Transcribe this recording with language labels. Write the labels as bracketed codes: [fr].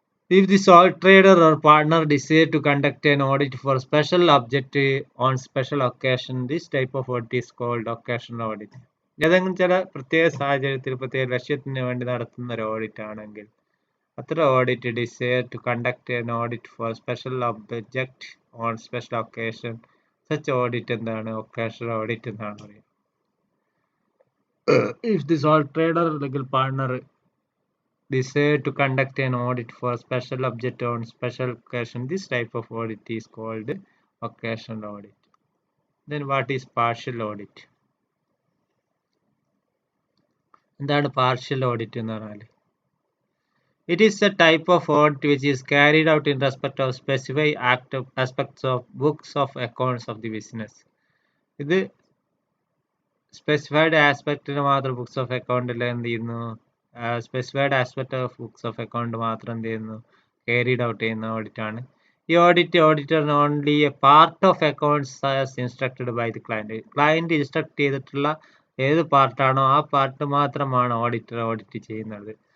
[en] If the sole trader or partner desire to conduct an audit for special object on special occasion, this type of audit is called occasional audit. [ml] ഏതെങ്കിലും ചില പ്രത്യേക സാഹചര്യത്തിൽ പ്രത്യേക ലക്ഷ്യത്തിന് വേണ്ടി നടത്തുന്ന ഒരു ഓഡിറ്റ് ആണെങ്കിൽ അത്ര audit [en] desire to conduct an audit for special object on special occasion, such audit [ml] എന്താണ് occasional audit എന്നാണ് പറയുന്നത്. [en] If the sole trader [ml] അല്ലെങ്കിൽ [en] partner desire to conduct an audit for special object on special occasion, this type of audit is called occasional audit. Then what is partial audit? [ml] എന്താണ് [en] partial audit [ml] എന്ന് പറഞ്ഞാൽ [en] it is a type of audit which is carried out in respect of specific aspects of books of accounts of the business. [ml] ഇത് specified ആസ്പെക്റ്റിന് മാത്രം books of അക്കൗണ്ടിൽ എന്ത് ചെയ്യുന്നു specified aspect of books of account മാത്രം എന്ത് ചെയ്യുന്നു carried out ചെയ്യുന്ന audit ആണ്. ഈ ഓഡിറ്ററിന് [en] only a part of accounts as instructed by the client [ml] instruct ചെയ്തിട്ടുള്ള ഏത് പാർട്ടാണോ ആ പാർട്ട് മാത്രമാണ് ഓഡിറ്റർ ഓഡിറ്റ് ചെയ്യുന്നത്.